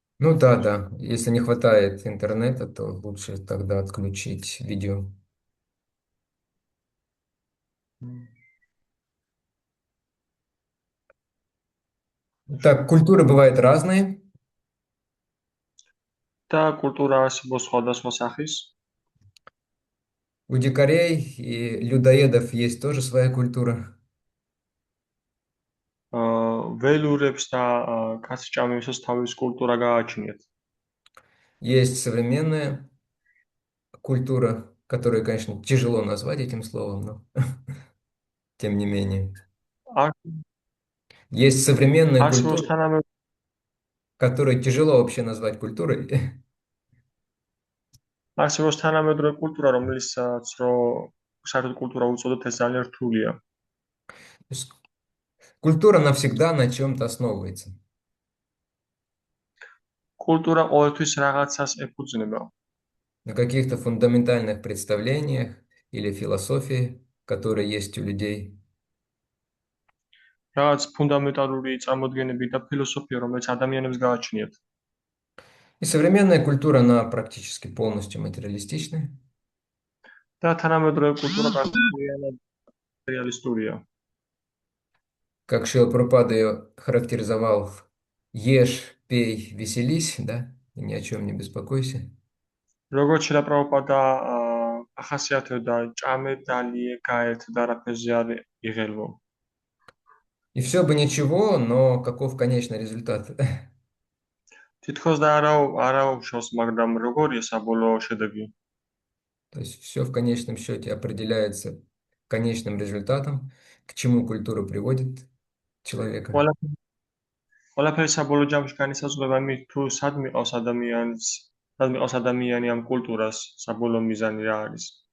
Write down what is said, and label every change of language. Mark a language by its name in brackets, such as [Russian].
[Russian] Ну да, да. Если не хватает интернета, то лучше тогда отключить видео. М, Так, Хорошо. культуры бывают разные. [Georgian] და კულტურა არსებობს სხვადასხვა სახის. [Russian] У дикарей и людоедов есть тоже своя культура. [Georgian] ველურებს და კაცჭამებსაც თავის კულტურა გააჩნიათ. [Russian] Есть современная культура, которую, конечно, тяжело назвать этим словом, но тем не менее. [Georgian] არ [Russian] Есть современная [Georgian] არსებობს [Russian] культура, [Georgian] თანამედროვე [Russian] которую тяжело вообще назвать культурой. [Georgian] არსებობს თანამედროვე კულტურა, რომელიცაც საერთოდ კულტურა უწოდოთ, ეს ძალიან რთულია. [Russian] То есть культура навсегда на чем-то основывается. [Georgian] კულტურა ყოველთვის რაღაცას ეფუძნება. [Russian] На каких-то фундаментальных представлениях или философии, которые есть у людей. [Georgian] რაღაც ფუნდამენტალური წარმოდგენები და ფილოსოფია, რომელიც ადამიანებს გააჩნიათ. [Russian] И современная культура, она практически полностью материалистичная. [Georgian] და თანამედროვე კულტურა პრაქტიკულად რეალისტურია. [Russian] Как Шрила Прабхупада ее характеризовал, ешь, пей, веселись, да, и ни о чем не беспокойся. [Georgian] როგორც შეფრაპადა ახასიათებდა ჭამე დალიე გაეთ და რაფეზე არ იღელვო. [Russian] И все бы ничего, но каков конечный результат? [Georgian] თითქოს და არა უშავს, მაგრამ როგორია საბოლოო შედეგი? [Russian] То есть все в конечном счете определяется конечным результатом, к чему культура приводит человека. [Georgian] ყველა ყველაფერი საბოლოო ჯამში განისაზღვრება იმით, თუ სად მიყავს ადამიანი ამ კულტურას, საბოლოო მიზანი რა არის.